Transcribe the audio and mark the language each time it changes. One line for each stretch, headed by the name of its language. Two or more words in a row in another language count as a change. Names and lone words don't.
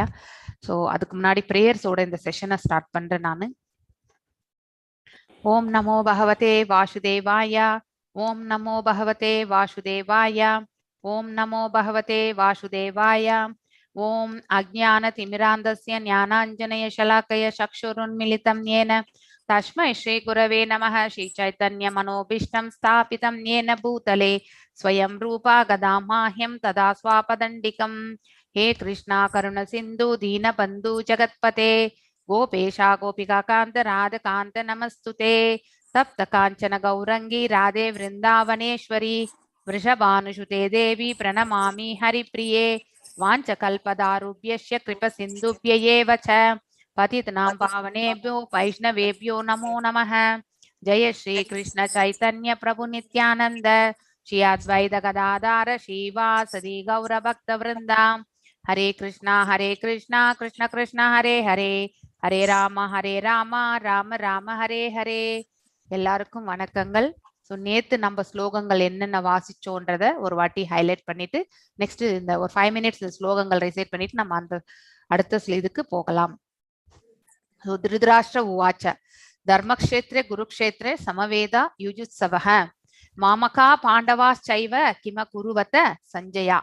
Tamil: ஸோ அதுக்கு முன்னாடி பிரேயர்ஸோட இந்த
English: session start
Tamil: பண்றேன் நானு.
Sanskrit: ओं नमो भगवते वासुदेवाय. ओं नमो भगवते वासुदेवाय। ओं नमो भगवते वासुदेवाय. ओं अज्ञान तिमिरान्धस्य ज्ञानाञ्जन शलाकया चक्षुरुन्मीलितम् येन तस्मै श्री गुरवे नमः. श्री चैतन्य मनोभीष्टं स्थापितं येन भूतले स्वयं रूपा गदामाह्यं तदा स्वापदण्डिकं. हे कृष्णा करुण सिन्धु दीनबन्धु जगत्पते गोपेशा गोपिका कांत राधा कांत नमस्तुते. तप्त कांचन गौरंगी राधे वृंदावनेश्वरी वृषभानुसुते देवी प्रणमामि हरिप्रिये. वाञ्छकल्पदारुभ्यश्च कृपसिन्धुभ्यैव च पतितनां पावनेभ्यो वैष्णवेभ्यो नमो नमः. जय श्री कृष्ण चैतन्य प्रभु नित्यानंद श्री अद्वैत गदाधर श्रीवासदि गौर भक्त वृंदा. हरे कृष्णा कृष्ण कृष्ण हरे हरे हरे राम राम राम हरे हरे.
Tamil: எல்லாருக்கும் வணக்கங்கள். ஸோ நேத்து நம்ம ஸ்லோகங்கள் என்னென்ன வாசிச்சோன்றத ஒரு வாட்டி ஹைலைட் பண்ணிட்டு நெக்ஸ்ட் இந்த ஒரு 5 மினிட்ஸ் ஸ்லோகங்கள் ரிசைட் பண்ணிட்டு நம்ம அந்த அடுத்த இதுக்கு போகலாம்.
Sanskrit: धृतराष्ट्र उवाच धर्मक्षेत्रे कुरुक्षेत्रे समवेता युयुत्सवः मामकाः पाण्डवाश्चैव किम् अकुर्वत सञ्जय.